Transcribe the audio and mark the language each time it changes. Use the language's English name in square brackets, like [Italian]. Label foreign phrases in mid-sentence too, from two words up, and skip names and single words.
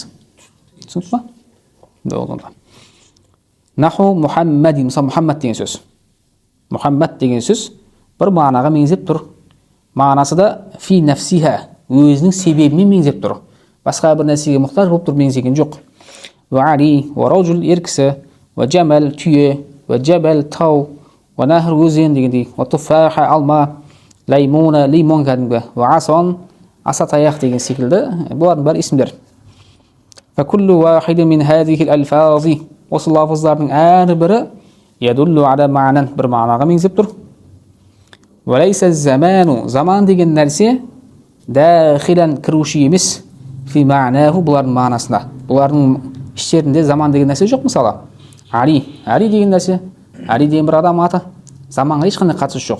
[Kazakh] Түсінікті ма? Болды. [Arabic] نحو محمد, [Kazakh] мысалы Мұхаммад деген сөз. Мұхаммад деген сөз бір мағынаға меңзеп тұр. Мағынасы да [Arabic] في نفسها, [Kazakh] өзінің себебімен меңзеп тұр. Басқа бір нәрсеге мұқтаж болып тұр меңзеген жоқ. [Arabic] وعلي، ورجل [Kazakh] еркісі, [Arabic] وجمل [Kazakh] түйе, [Arabic] وجبل [Kazakh] тау, [Arabic] ونهر [Kazakh] өзен дегендей, [Arabic] وتفاحة [Kazakh] алма, лаймуна лимон кәдімгі, [Arabic] وعصا [Kazakh] аса таяқ деген секілді. Бұлардың бәрі есімдер. [Arabic] فكل واحد من هذه الألفاظ, [Kazakh] осы лафыздардың әрбірі [Arabic] يدل على معنى, [Kazakh] бір мағынаға меңзеп тұр. [Arabic] وليس الزمان, [Kazakh] заман деген нәрсе дәхилан кіруші емес [Arabic] في معناه, [Kazakh] бұлардың мағынасында. Бұлардың іштерінде заман деген нәрсе жоқ. Мысалы, Али деген нәрсе, Али деген бір адам аты, заманға ешқандай қатысы жоқ.